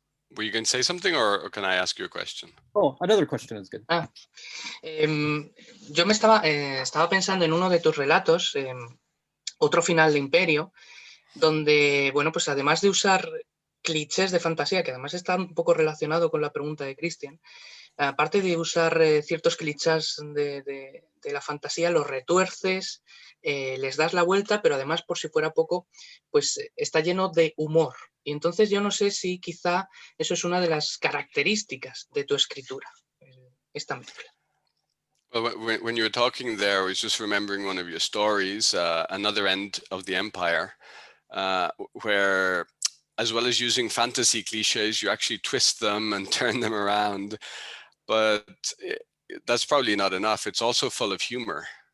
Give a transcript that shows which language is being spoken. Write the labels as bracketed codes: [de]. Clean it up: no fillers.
[en] Were you going to say something, or can I ask you a question? Oh, another question is good. [es] Yo me estaba pensando en uno de tus relatos, Otro final de Imperio, donde, bueno, pues además de usar clichés de fantasía, que además está un poco relacionado con la pregunta de Cristian, aparte de usar ciertos clichés de la fantasía, los retuerces, les das la vuelta, pero además, por si fuera poco, pues está lleno de humor. Y entonces yo no sé si quizá eso es una de las características de tu escritura, esta mezcla. [en] Well, when you were talking there, I was just remembering one of your stories, Another End of the Empire, where, as well as using fantasy cliches, you actually twist them and turn them around. But that's probably not enough. It's also full of humor.